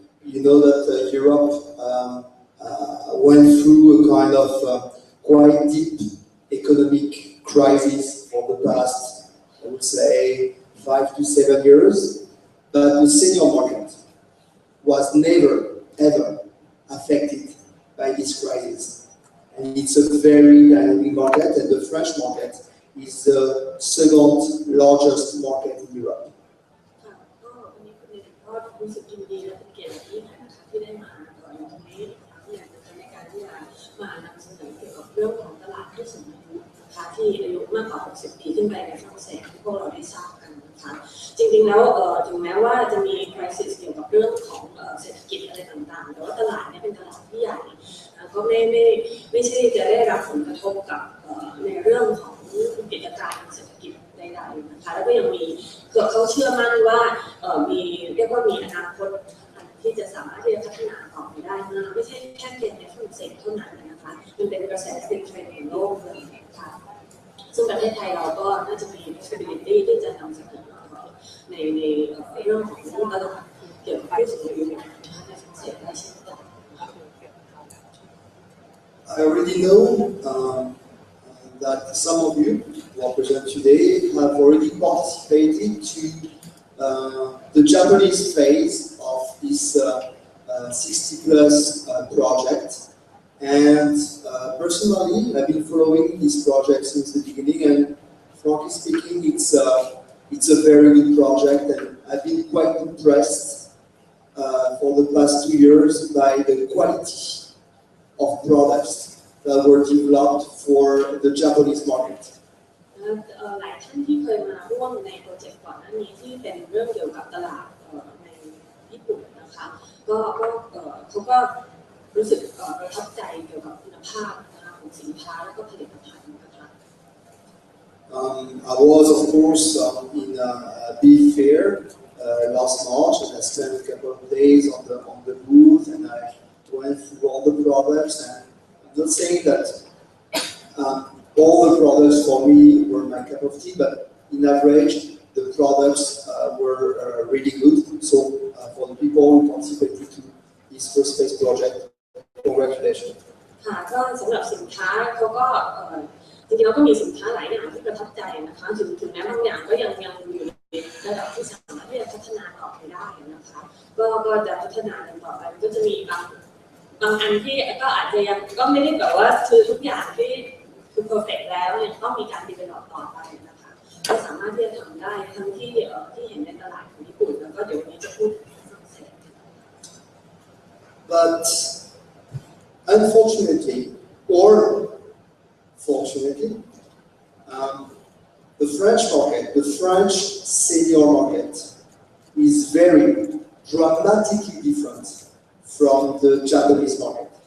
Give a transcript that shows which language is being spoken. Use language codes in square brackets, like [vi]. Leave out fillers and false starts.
[en] You know that Europe went through a kind of quite deep economic crisis for the past, I would say, 5 to 7 years. But the senior market was never, ever affected by this crisis. and it's a very dynamic market, and the French market is the second largest market in Europe. [th] ก็วันนี้คุณเอกก็รู้สึกยินดีและเป็นเกียรติอย่างยิ่งนะคะที่ได้มาอยู่ตรงนี้ที่อยากจะในการที่จะมานำเสนอเกี่ยวกับเรื่องของตลาดผู้สูงอายุนะคะที่อายุมากกว่า 60 ปีขึ้นไปในฝรั่งเศสที่พวกเราได้ทราบกันนะคะจริงๆแล้วถึงแม้ว่าจะมี crisis เกี่ยวกับเรื่องของเศรษฐกิจอะไรต่างๆแต่ว่าตลาดนี้เป็นตลาดที่ใหญ่ ก็ไม่ใช่จะได้รับผลกระทบกับในเรื่องของกิจการเศรษฐกิจใดๆนะคะแล้วก็ยังมีเขาเชื่อมั่นว่ามีเรียกว่ามีอนาคตที่จะสามารถที่จะพัฒนาต่อไปได้ไม่ใช่แค่เพียงในฝรั่งเศสเท่านั้นนะคะมันเป็นกระแสเป็นเทรนด์ในโลกเลยนะคะซึ่งประเทศไทยเราก็น่าจะมี possibility ที่จะนำเสนอในเรื่องของตลาดเกี่ยวกับผู้สูงอายุในฝรั่งเศสได้เช่นกัน [en] I already know that some of you who are present today have already participated to the Japanese phase of this 60+ project. And personally, I've been following this project since the beginning, and frankly speaking, it's a very good project, and I've been quite impressed for the past 2 years by the quality of products that were developed for the Japanese market. [th] หลายท่านที่เคยมาร่วมในโปรเจกต์ก่อนหน้านี้ที่เป็นเรื่องเกี่ยวกับตลาดในญี่ปุ่นนะคะก็เขาก็รู้สึกประทับใจเกี่ยวกับคุณภาพของสินค้าและก็ผลิตภัณฑ์นะคะ [en] I was of course in a big fair last March, and I spent a couple of days on the booth, and I went through all the products. And I'm not saying that all the products for me were my cup of tea, but in average, the products were really good. So for the people who participated to this first phase project, congratulations. [th] ค่ะก็สำหรับสินค้าเขาก็จริงๆแล้วก็มีสินค้าหลายอย่างที่ประทับใจนะคะถึงแม้บางอย่างก็ยังอยู่ในระดับที่สามารถที่จะพัฒนาต่อไปได้นะคะก็จะพัฒนากันต่อไปก็จะมีบางอันที่ก็อาจจะยังก็ไม่ได้แบบว่าคือทุกอย่างที่คือเพอร์เฟกต์แล้วยังต้องมีการดีเวลลอปต่อไปนะคะก็สามารถที่จะทำได้ทั้งที่เห็นในตลาดของญี่ปุ่นแล้วก็เดี๋ยววันนี้จะพูดฝรั่งเศส [en] But unfortunately, or fortunately, the French market, the French senior market, is very dramatically different from the Japanese market.